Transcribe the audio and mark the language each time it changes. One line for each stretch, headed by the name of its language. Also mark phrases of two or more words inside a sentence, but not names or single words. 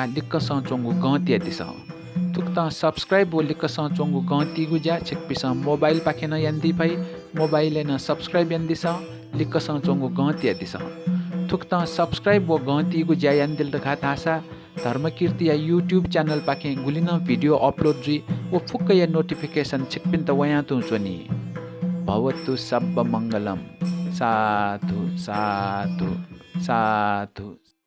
Newari: लिक्क चोंगु गंती दिस तुक्ता सब्स्क्राइब वो लिक्क चोंगु गंती गुजा छिकपिस मोबाइल पाखेन यान दी पई मोबाइल न सब्स्क्राइब यान दिस लिक्क चोंगु गंती दिस तुक्ता सब्स्क्राइब वो गंती गुजा यान दिल दखा तासा धर्मकीर्ति या यूट्यूब चैनल पाखे गुलिन वीडियो अपलोड जी वो फुक्क या नोटिफिकेशन छिकपिन त वया तु चोनी
Pali: भवतु सब्ब मंगलम साधु साधु साधु